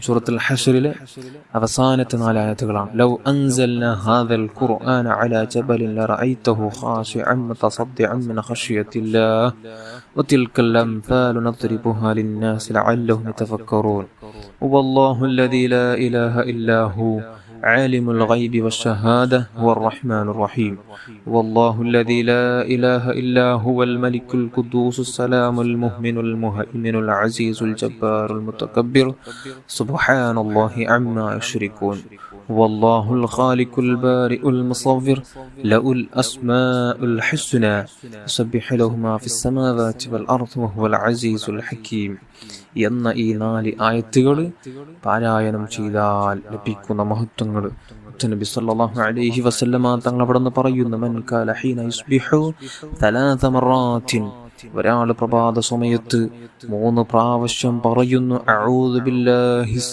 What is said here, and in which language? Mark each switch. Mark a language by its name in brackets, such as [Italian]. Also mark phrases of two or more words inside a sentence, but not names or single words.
[Malayalam] സൂറത്തുൽ ഹശ്റിലെ അവസാനത്തെ 4 ആയത്തുകളാണ്. [Arabic] لو أنزلنا هذا القرآن على جبل لرأيته خاشعا متصدعا من خشية الله وتلك الأمثال نضربها للناس لعلهم يتفكرون. والله الذي لا إله إلا هو عالم الغيب والشهادة هو الرحمن الرحيم. والله الذي لا إله إلا هو الملك القدوس السلام المؤمن المهيمن العزيز الجبار المتكبر سبحان الله عما يشركون. والله الخالق البارئ المصور له الأسماء الحسنى يسبح له ما في السماوات والأرض وهو العزيز الحكيم. [Malayalam] എന്ന ഈ 4 ആയത്തുകൾ പാരായണം ചെയ്താൽ ലഭിക്കുന്ന മഹത്വങ്ങൾ നബി [Arabic] صلى الله عليه وسلم [Malayalam] തങ്ങൾ അവിടെ നിന്ന് പറയുന്നു. [Arabic] من قال حين يصبح 3 مرات, [Malayalam] ഒരാൾ പ്രഭാത സമയത്ത് 3 പ്രാവശ്യം പറയുന്നു [Arabic] أعوذ بالله